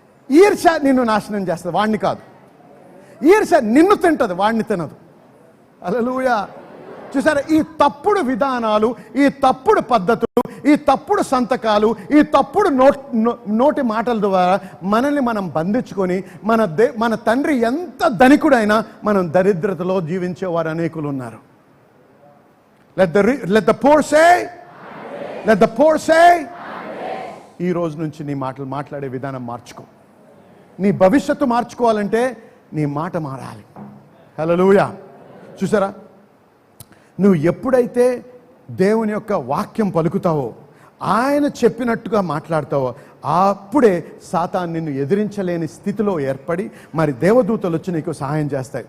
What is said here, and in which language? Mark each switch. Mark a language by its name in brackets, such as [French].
[Telugu] ఈర్ష్య నిన్ను నాశనం చేస్తుంది, వాడిని కాదు. ఈర్ష్య నిన్ను తింటది, వాడిని తినదు. హల్లెలూయా. చూసారా? ఈ తప్పుడు విధానాలు, ఈ తప్పుడు పద్ధతులు, ఈ తప్పుడు సంతకాలు, ఈ తప్పుడు నోటి మాటల ద్వారా మనల్ని మనం బంధించుకొని మన తండ్రి ఎంత ధనికుడైనా మనం దరిద్రతలో జీవించేవారు అనేకులు ఉన్నారు. [English] Let the poor say, let the poor say. [Telugu] ఈ రోజు నుంచి నీ మాటలు మాట్లాడే విధానం మార్చుకో. నీ భవిష్యత్తు మార్చుకోవాలంటే నీ మాట మారాలి. హల్లెలూయా. చూసారా? నువ్వు ఎప్పుడైతే దేవుని యొక్క వాక్యం పలుకుతావో, ఆయన చెప్పినట్టుగా మాట్లాడతావో, అప్పుడే సాతాను నిన్ను ఎదిరించలేని స్థితిలో ఏర్పడి మరి దేవదూతలు వచ్చి నీకు సహాయం చేస్తాయి.